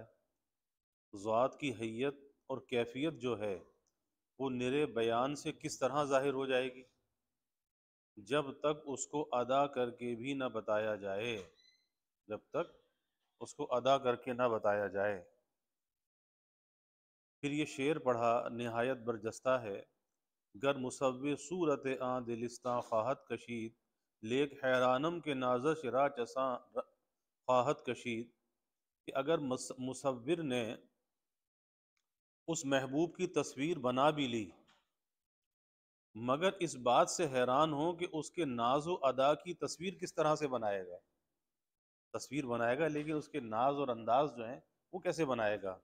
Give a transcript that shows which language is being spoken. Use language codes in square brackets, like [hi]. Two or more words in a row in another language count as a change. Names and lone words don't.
[ur] ضاد کی حیت اور کیفیت جو ہے وہ نرے بیان سے کس طرح ظاہر ہو جائے گی جب تک اس کو ادا کر کے بھی نہ بتایا جائے. جب تک اس کو ادا کر کے نہ بتایا جائے. پھر یہ شعر پڑھا نہایت برجستہ ہے. [fa] گر مصور صورت آں دلستاں خواہت کشید لیک حیرانم کے نازش را چساں خواہت کشید. [ur] کہ اگر مصور نے اس محبوب کی تصویر بنا بھی لی مگر اس بات سے حیران ہو کہ اس کے ناز و ادا کی تصویر کس طرح سے بنائے گا. تصویر بنائے گا لیکن اس کے ناز اور انداز جو ہیں وہ کیسے بنائے گا.